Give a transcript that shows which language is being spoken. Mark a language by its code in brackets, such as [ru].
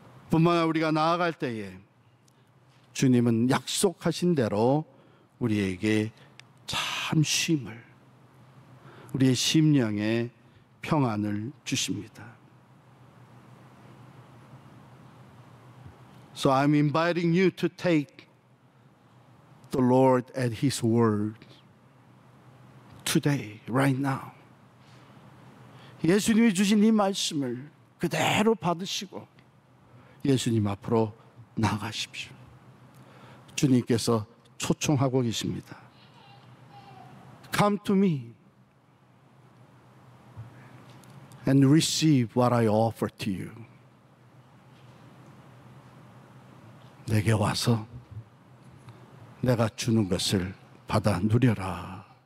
[ko] 뿐만 아니라 우리가 나아갈 때에 주님은 약속하신 대로 우리에게 참 쉼을, 우리의 심령에 평안을 주십니다. [en] So I'm inviting you to take the Lord at His word today, right now. [ko] 예수님이 주신 이 말씀을 그대로 받으시고 예수님 앞으로 나아가십시오. 주님께서 초청하고 계십니다. [en] Come to me and receive what I offer to you. [ko] 내게 와서 내가 주는 것을 받아 누려라.